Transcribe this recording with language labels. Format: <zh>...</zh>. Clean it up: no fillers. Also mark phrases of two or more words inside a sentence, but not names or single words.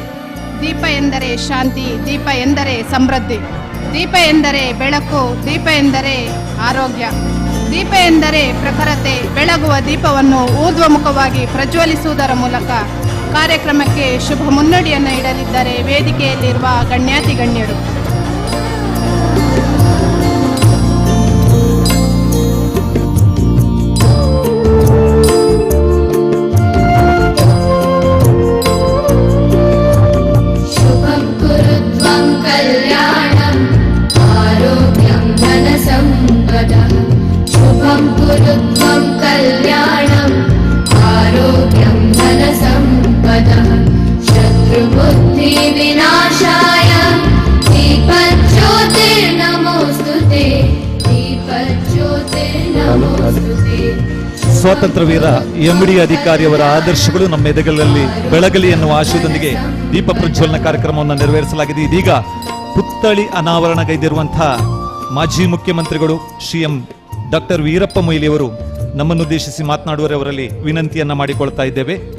<kn>ದೀಪ ಎಂದರೆ ಶಾಂತಿ, ದೀಪ ಎಂದರೆ ಸಮೃದ್ಧಿ, ದೀಪ ಎಂದರೆ ಬೆಳಕು, ದೀಪ ಎಂದರೆ ಆರೋಗ್ಯ, ದೀಪ ಎಂದರೆ ಪ್ರಖರತೆ. ಬೆಳಗುವ ದೀಪವನ್ನು ಊರ್ಧ್ವಮುಖವಾಗಿ ಪ್ರಜ್ವಲಿಸುವುದರ ಮೂಲಕ ಕಾರ್ಯಕ್ರಮಕ್ಕೆ ಶುಭ ಮುನ್ನುಡಿಯನ್ನು ಇಡಲಿದ್ದಾರೆ ವೇದಿಕೆಯಲ್ಲಿರುವ ಗಣ್ಯಾತಿ ಗಣ್ಯರು.</kn> <sa>शुभं कुरुत्वं कल्याणम् आरोग्यं धनसम्पदः. शुभं कुरुत्वं कल्याणम् आरोग्यं धनसम्पदः. शत्रुबुद्धिविनाशाय दीपज्योतिर्नमोऽस्तुते, दीपज्योतिर्नमोऽस्तुते.</sa> <kn>ಸ್ವಾತಂತ್ರ್ಯ ವೀರ MD ಅಧಿಕಾರಿಯವರ ಆದರ್ಶಗಳು ನಮ್ಮ ಎದೆಗಳಲ್ಲಿ ಬೆಳಗಲಿ ಎನ್ನುವ ಆಶಯದೊಂದಿಗೆ ದೀಪ ಪ್ರಜ್ವಲನ ಕಾರ್ಯಕ್ರಮವನ್ನು ನೆರವೇರಿಸಲಾಗಿದೆ. ಇದೀಗ ಪುತ್ಥಳಿ ಅನಾವರಣಗೈದಿರುವಂತಹ ಮಾಜಿ ಮುಖ್ಯಮಂತ್ರಿಗಳು ಶ್ರೀ ಡಾಕ್ಟರ್ ವೀರಪ್ಪ ಮೊಯ್ಲಿಯವರು ನಮ್ಮನ್ನುದ್ದೇಶಿಸಿ ಮಾತನಾಡುವವರಲ್ಲಿ ವಿನಂತಿಯನ್ನ ಮಾಡಿಕೊಳ್ತಾ ಇದ್ದೇವೆ.</kn>